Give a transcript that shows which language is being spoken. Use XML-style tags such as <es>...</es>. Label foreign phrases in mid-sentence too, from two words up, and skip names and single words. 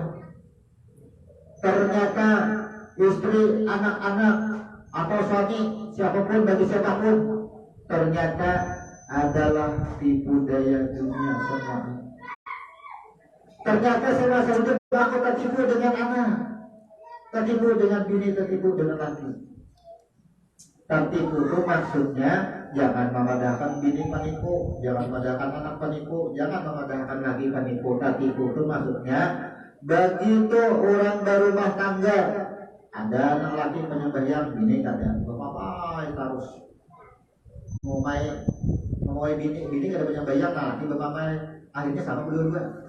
<id>Ternyata istri, anak-anak, atau suami, siapapun bagi siapapun, ternyata adalah tipu daya dunia semua. Ternyata semua hidup aku tertipu dengan anak, tertipu dengan bini, tertipu dengan laki. Tertipu itu maksudnya jangan memadahkan bini penipu, jangan memadahkan anak penipu, jangan memadahkan laki penipu.</id> <bjn>Tertipu itu maksudnya begitu orang berumah tangga, ada anak laki penyembahyang, bini kada, bapak harus mau bini kada penyembahyang, nah laki bapak akhirnya sama berdua.</bjn>